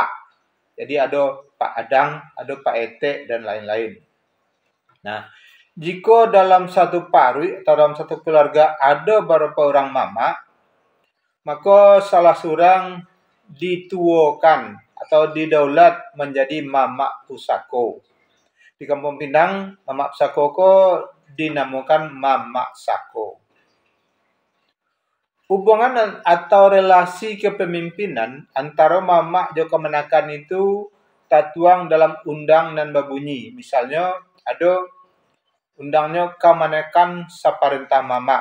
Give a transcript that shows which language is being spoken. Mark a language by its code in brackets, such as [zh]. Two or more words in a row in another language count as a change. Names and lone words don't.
[id] Jadi ada Pak Adang, ada Pak Ete, dan lain-lain. Nah, jika dalam satu parui atau dalam satu keluarga ada beberapa orang mama, maka salah seorang dituakan atau didaulat menjadi mama pusako. Di Kampung Pinang, mama pusako ko dinamakan mama sako. Hubungan atau relasi kepemimpinan antara mama dan kemenakan itu tertuang dalam undang dan berbunyi. Misalnya ada undangnya [min] kemenakan saparentah mama.